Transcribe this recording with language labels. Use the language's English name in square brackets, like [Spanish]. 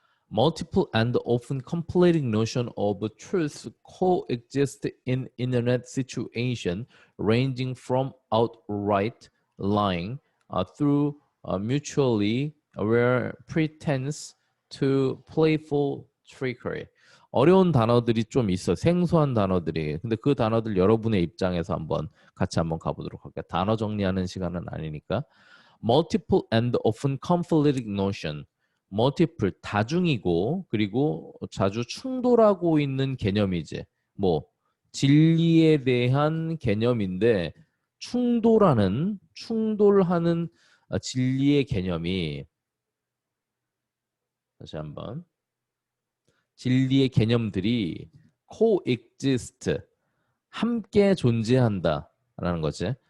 [English] Multiple and often conflicting notion of truth coexist in internet situation, ranging from outright lying through mutually aware pretense to playful trickery. [Korean] 어려운 단어들이 좀 있어. 생소한 단어들이. 근데 그 단어들 여러분의 입장에서 한번 같이 한번 가보도록 할게요. 단어 정리하는 시간은 아니니까. [English] Multiple and often conflicting notion. [Korean] multiple, 다중이고 그리고 자주 충돌하고 있는 개념이지. 뭐 진리에 대한 개념인데 충돌하는 진리의 개념이 다시 한번 진리의 개념들이 coexist 함께 존재한다라는 거지.